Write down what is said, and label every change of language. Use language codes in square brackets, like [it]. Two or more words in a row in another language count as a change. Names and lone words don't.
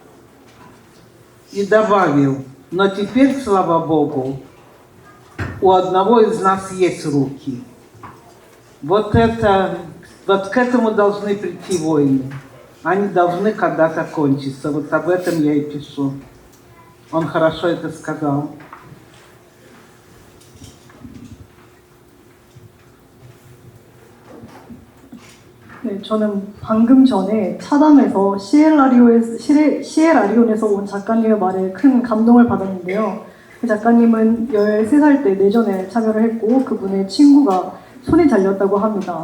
[ru] И добавил, но теперь, слава Богу, у одного из нас есть руки. Вот к этому должны прийти войны. Они должны когда-то кончиться. Вот об этом я и пишу. Он хорошо это сказал. [ko] 네, 저는 방금 전에 차담에서 시에라리온에서 온 작가님의 말에 큰 감동을 받았는데요. 그 작가님은 13살 때 내전에 참여를 했고 그분의 친구가 손이 잘렸다고 합니다.